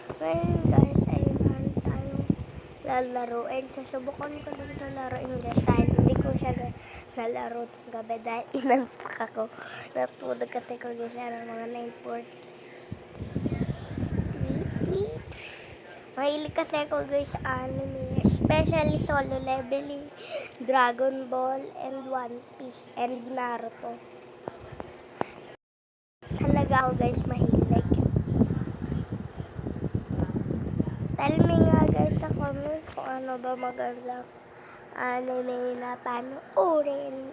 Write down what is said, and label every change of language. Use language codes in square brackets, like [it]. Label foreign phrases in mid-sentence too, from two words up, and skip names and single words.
[tl] ngayon guys ay meron tayong lalaruin. Susubukan ko lang ito laruin guys dahil hindi ko siya nalaro ng gabi dahil inantok ako. Natulog kasi ko guys ng mga 9:40. Mahilig kasi ako guys sa anime, especially Solo Leveling, Dragon Ball, and One Piece, and Naruto. Talaga ako guys mahilig. [en] Tell me [tl] nga guys sa comment kung ano ba magandang anime na panoorin.